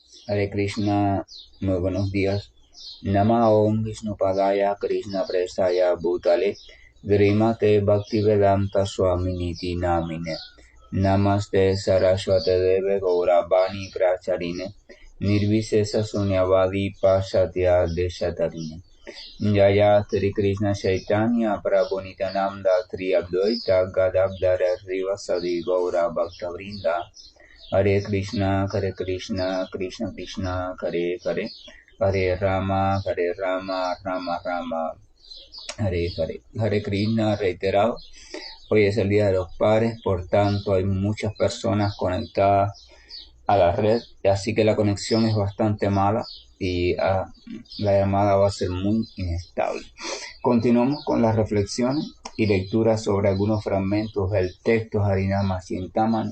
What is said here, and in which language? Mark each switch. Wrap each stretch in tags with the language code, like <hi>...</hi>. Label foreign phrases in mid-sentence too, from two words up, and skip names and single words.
<es>Hare Krishna, muy buenos días.</es> <sa>नम ॐ विष्णुपादाय कृष्ण प्रेष्ठाय भूतले श्रीमते भक्तिवेदान्त स्वामिनिति नामिने नमस्ते सारस्वते देवे गौरवाणी प्रचारिणे निर्विशेष शून्यवादि पाश्चात्य देशतारिणे जय श्री कृष्ण चैतन्य प्रभु नित्यानन्द श्री अद्वैत गदाधर श्रीवासादि गौर भक्तवृन्द हरे कृष्ण कृष्ण कृष्ण हरे हरे हरे राम राम राम हरे हरे.</sa> <es>Hare Krishna reiterado. Hoy es el Día de los Padres, por tanto hay muchas personas conectadas a la red, así que la conexión es bastante mala y la llamada va a ser muy inestable. Continuamos con las reflexiones y lecturas sobre algunos fragmentos del texto Harinama Chintamani.</es>